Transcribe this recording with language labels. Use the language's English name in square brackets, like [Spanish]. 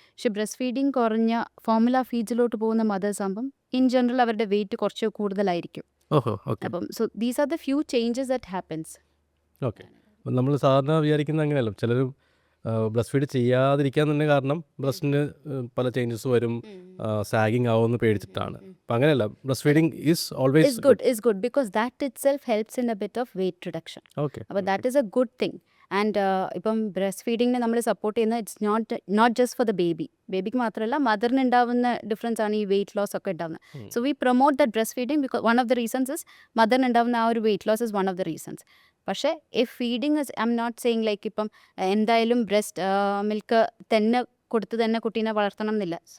[Malayalam] പക്ഷേ breast feeding കുറഞ്ഞ formula ഫീഡ്സിലോട്ട് പോകുന്ന മദേഴ്സ് ആകുമ്പം ഇൻ ജനറൽ അവരുടെ വെയിറ്റ് കുറച്ച് കൂടുതലായിരിക്കും. ഓഹോ, ഓക്കെ. അപ്പം [English] So these are the few changes that happens. [Malayalam] Okay, നമ്മൾ സാധാരണ വിചാരിക്കുന്ന അങ്ങനെയല്ല. ചിലർ ബ്രസ്റ്റ് ഫീഡ് ചെയ്യാതിരിക്കാൻ തന്നെ കാരണം ബ്രസ്റ്റിന് പല ചേഞ്ചസ് വരും, സാഗിങ് ആവുമെന്ന് പേടിച്ചിട്ടാണ്. അപ്പം അങ്ങനെയല്ല, [English] Breast feeding is always is good because that itself helps in a bit of weight reduction. Okay. [Malayalam] അപ്പോൾ [English] That is a good thing. [Malayalam] And ഇപ്പം ബ്രസ്റ്റ് ഫീഡിങ്ങിനെ നമ്മൾ സപ്പോർട്ട് ചെയ്യുന്ന [English] it's not just for the [Malayalam] ബേബിക്ക് മാത്രമല്ല മദറിന് ഉണ്ടാവുന്ന ഡിഫറൻസ് ആണ് ഈ weight loss ഒക്കെ ഉണ്ടാവുന്നത്. [English] so we promote the breast feeding because one of the reasons is [Malayalam] മദറിന് ഉണ്ടാവുന്ന ആ ഒരു [English] Weight loss is one of the reasons. [Malayalam] പക്ഷേ [English] if feeding is I'm not saying like [Malayalam] ഇപ്പം എന്തായാലും ബ്രസ്റ്റ് മിൽക്ക് തന്നെ കൊടുത്ത് തന്നെ കുട്ടീനെ വളർത്തണം എന്നില്ല.